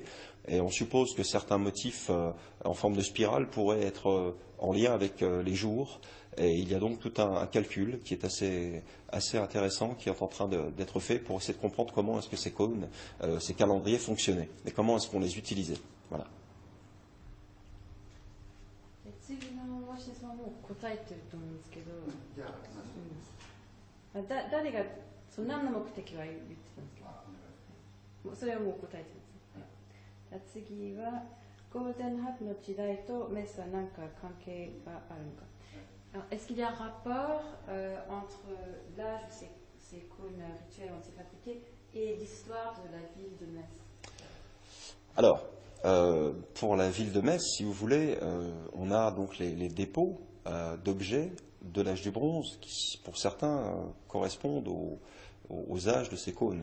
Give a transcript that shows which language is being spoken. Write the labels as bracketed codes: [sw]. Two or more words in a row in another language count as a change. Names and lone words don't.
[fr] Et on suppose que certains motifs en forme de spirale pourraient être en lien avec les jours. Et il y a donc tout un calcul qui est assez intéressant, qui est en train d'être fait pour essayer de comprendre comment est-ce que ces cônes, ces calendriers fonctionnaient, et comment est-ce qu'on les utilisait. Voilà. [ja] 次の鷲田さんはもう答えてると思うんですけど、誰が何の目的は言ってたんですけど、それはもう答えてるんですね。次はゴールデンハープの時代とメスは何か関係があるのか。 [fr] Est-ce qu'il y a un rapport entre l'âge de ces cônes rituels ont été fabriqués et l'histoire de la ville de Metz? Alors, pour la ville de Metz, si vous voulez, on a donc les dépôts d'objets de l'âge du bronze qui, pour certains, correspondent aux âges de ces cônes.